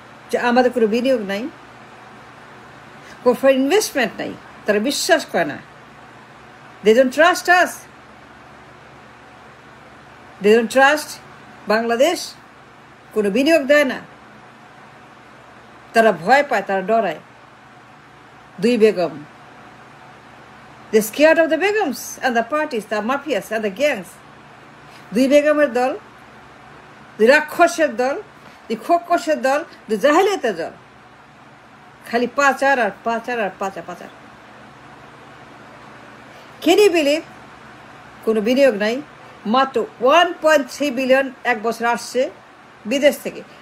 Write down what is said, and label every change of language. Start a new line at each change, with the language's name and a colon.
Bangla: যে আমাদের কোনো বিনিয়োগ নাই, ফর ইনভেস্টমেন্ট নাই, তারা বিশ্বাস করে না।
English: they don't trust us, they don't trust Bangladesh,
Bangla: কোনো বিনিয়োগ দেয় না, তারা ভয় পায়, তারা ডরায়। দুই Begum,
English: they scared of the begums and the parties, the mafias and the gangs.
Bangla: দুই বেগমের দল, দুই রাক্ষসের দল, দুই খোকসের দল, দুই জাহেলিয়াতের দল, খালি পাচার আর পাচার আর পাচার।
English: Can you believe?
Bangla: কোনো বিনিয়োগ নাই, মাত্র 1.3 বিলিয়ন এক বছর আসছে বিদেশ থেকে।